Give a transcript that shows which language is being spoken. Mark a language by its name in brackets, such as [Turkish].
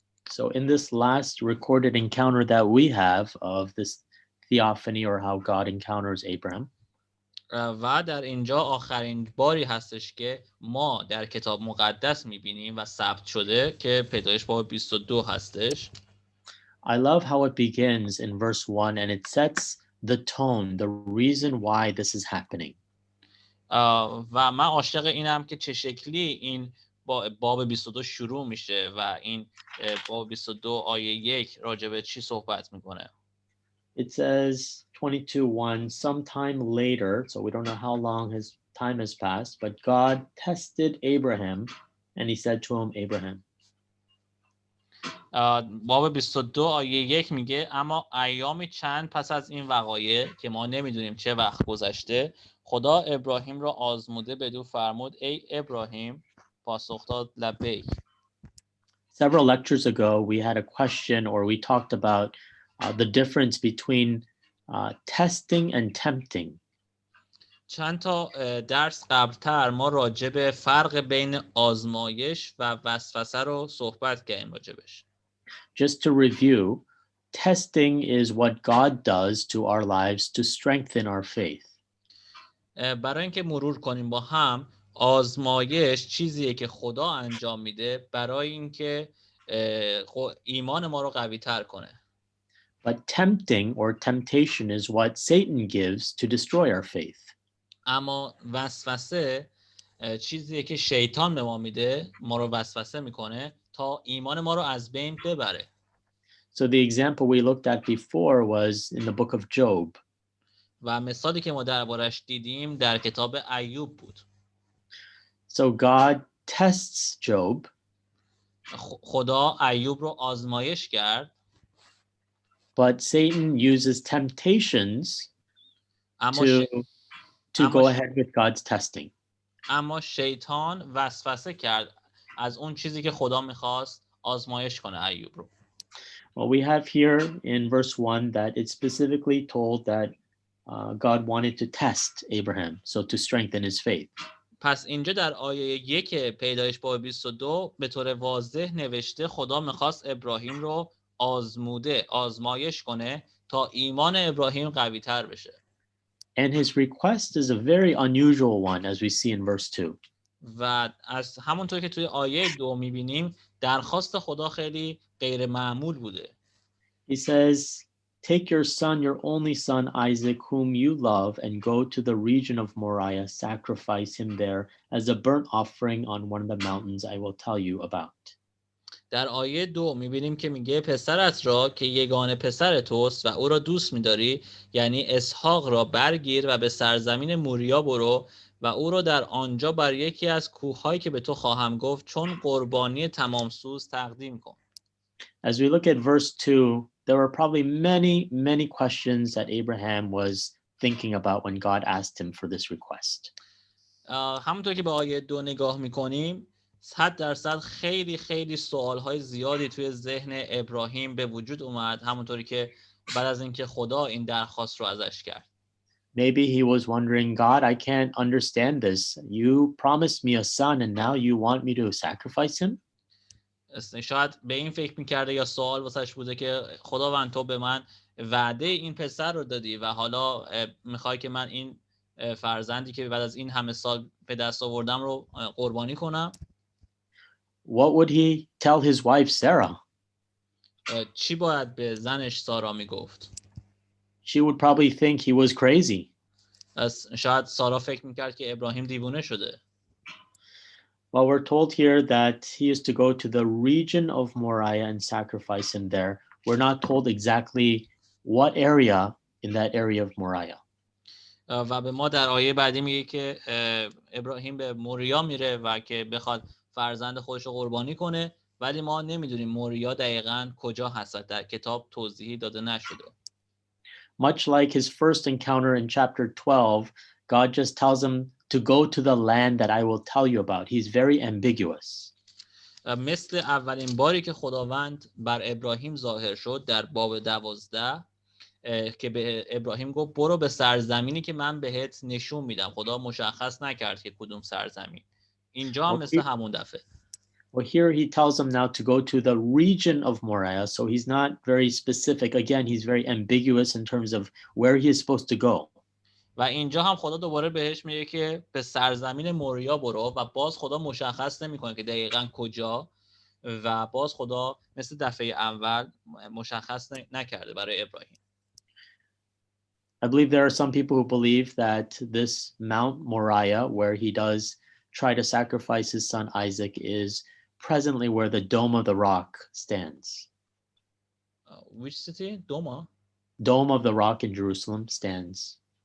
[English] So in this last recorded encounter that we have of this theophany or how God encounters Abraham, [Persian] و در اینجا آخرین باری هستش که ما در کتاب مقدس میبینیم و ثبت شده که پیدایش باب 22 هستش. [English] I love how it begins in verse 1 and it sets the tone, the reason why this is happening. [Persian] و من عاشق اینم که چه شکلی این باب 22 شروع میشه و این باب 22 آیه 1 راجع به چی صحبت میکنه. [English] It says 22:1, sometime later, so we don't know how long his time has passed, but God tested Abraham and he said to him, Abraham. [Persian] باب 22 آیه 1 میگه اما ایامی چند پس از این وقایع که ما نمیدونیم چه وقت گذشته، خدا ابراهیم را آزموده بدو فرمود ای ابراهیم، پاسخ داد لبیک. [English] Several lectures ago, we had a question or we talked about the difference between testing and tempting. [Persian] چند تا درس قبلتر ما راجع به فرق بین آزمایش و وسوسه رو صحبت کردیم راجبش. [English] Just to review, testing is what God does to our lives to strengthen our faith. [Persian] برای اینکه مرور کنیم با هم، آزمایش چیزیه که خدا انجام میده برای اینکه ایمان ما رو قوی تر کنه. [English] But tempting or temptation is what Satan gives to destroy our faith. [Persian] اما وسوسه چیزیه که شیطان به ما میده، ما رو وسوسه میکنه تا ایمان ما رو از بین ببره. [English] So the example we looked at before was in the book of Job. [Persian] و مثالی که ما دربارش دیدیم در کتاب ایوب بود. [English] So God tests Job. [Persian] خدا ایوب رو آزمایش کرد. [English] But Satan uses temptations to go ahead with God's testing. [Persian] اما شیطان وسوسه کرد از اون چیزی که خدا میخواست آزمایش کنه ایوب رو. [English] Well, we have here in verse 1 that it's specifically told that God wanted to test Abraham, so to strengthen his faith. [Persian] پس اینجا در آیه 1 پیدایش باب 22 به طور واضح نوشته خدا میخواست ابراهیم رو آزمایش کنه تا ایمان ابراهیم قوی تر بشه. [English] And his request is a very unusual one, as we see in verse 2. [Persian] و از همونطور که توی آیه 2 میبینیم درخواست خدا خیلی غیر معمول بوده. [English] He says, take your son, your only son, Isaac, whom you love, and go to the region of Moriah, sacrifice him there as a burnt offering on one of the mountains I will tell you about. [Persian] در آیه 2 میبینیم که میگه پسرت را که یگانه پسر توست و او را دوست میداری، یعنی اسحاق را برگیر و به سرزمین موریا برو و او را در آنجا بر یکی از کوههایی که به تو خواهم گفت چون قربانی تمامسوز تقدیم کن. [English] As we look at verse 2, there were probably many questions that Abraham was thinking about when God asked him for this request. [Persian] همونطور که به آیه 2 نگاه میکنیم 100% خیلی سوالهای زیادی توی ذهن ابراهیم به وجود اومد، همونطوری که بعد از اینکه خدا این درخواست رو ازش کرد. [English] Maybe he was wondering, God, I can't understand this. You promised me a son and now you want me to sacrifice him? [Persian] شاید به این فکر میکرده یا سوال واسش بوده که خداوند تو به من وعده این پسر رو دادی و حالا میخوای که من این فرزندی که بعد از این همه سال به دست آوردم رو قربانی کنم. [English] What would he tell his wife Sarah? [Persian] چی باید به زنش سارا میگفت؟ [English] She would probably think he was crazy. [Persian] شاید سارا فکر میکرد که ابراهیم دیوونه شده. [English] Well, we're told here that he is to go to the region of Moriah and sacrifice him there. We're not told exactly what area in that area of Moriah. [Persian] و به ما در آیه بعدی میگه که ابراهیم به موریا میره و که بخواد فرزند خودش رو قربانی کنه، ولی ما نمیدونیم موریا دقیقاً کجا هست، در کتاب توضیحی داده نشده. [English] Much like his first encounter in chapter 12, God just tells him to go to the land that I will tell you about. He's very ambiguous. [Persian] مثل اولین باری که خداوند بر ابراهیم ظاهر شد در باب 12 که به ابراهیم گفت برو به سرزمینی که من بهت نشون میدم. خدا مشخص نکرد که کدوم سرزمین. اینجا هم مثل همون دفعه. [English] Well, here he tells him now to go to the region of Moriah, so he's not very specific. Again, he's very ambiguous in terms of where he is supposed to go. [Persian] و اینجا هم خدا دوباره بهش میگه که به سرزمین موریا برو و باز خدا مشخص نمیکنه که دقیقاً کجا و باز خدا مثل دفعه اول مشخص نکرده برای ابراهیم. [English] I believe there are some people who believe that this Mount Moriah, where he does try to sacrifice his son Isaac, is presently where the Dome of the Rock stands. Which city? Doma? Dome of the Rock in Jerusalem stands.